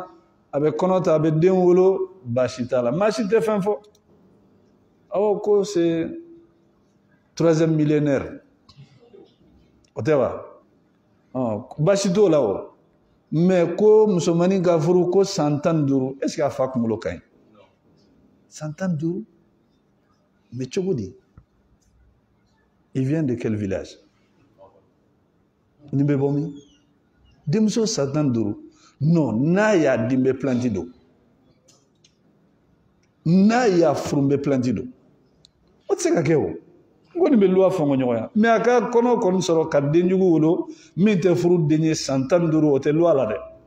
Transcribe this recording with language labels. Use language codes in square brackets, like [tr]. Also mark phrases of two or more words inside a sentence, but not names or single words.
[bm] a bɛ kɔnɔ ta a bɛ den wolo basi t'a la maa si tɛ fɛn fɔ awɔ ko [fr] c'est 3e millénaire [bm] o tɛ wa basi t'o la o mais ko musomanin ka furu ko san 15 [fr] est-ce que [bm] a fa kunkolo ka ɲi san 15 mais cogo di [fr] il vient de quel village [bm] ni bɛ bɔ min denmuso san 15 non n'a y'a di n bɛ planti don n'a y'a furu n bɛ planti don o tɛ se ka kɛ o n kɔni bɛ luwa fɔ n ko ɲɔgɔnya mais a ka kɔnɔ kɔni sɔrɔ ka denjugu wolo min tɛ furu den ye san 15 o tɛ luwa la dɛ